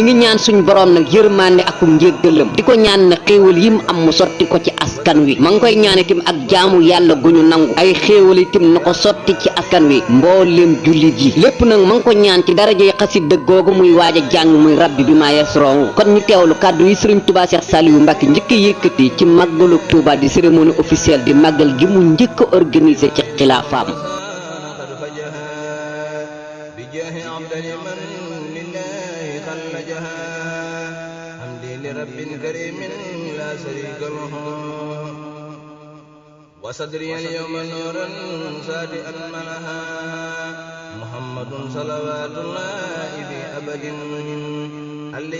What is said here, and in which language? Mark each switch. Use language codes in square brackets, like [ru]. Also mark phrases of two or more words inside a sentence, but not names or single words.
[wo] ngi ñaan suñ borom nag yërmande ak njéggalam di ko ñaan na xéewal yi mu am mu sotti ko ci askan wi ma ngi koy ñaan itam ak jaamu yàlla gu ñu nangu ay xéewal itam na ko sotti ci askan wi mbooleem jullit yi lépp nag ma ngi ko ñaan ci darajey xasida googu muy waaj a jàng muy rabbi bi maa yasron kon ñu teewlu kàddu yi Serigne Touba Cheikh Saliou Mbacké njëkk a yëkkati ci màggalu Touba di [fr] cérémonie officielle [wo] di màggal gi mu njëkk a organisé ci xilaafaam [ar] وصدري اليوم نورا سادئا منها محمد صلوات الله في أبد علي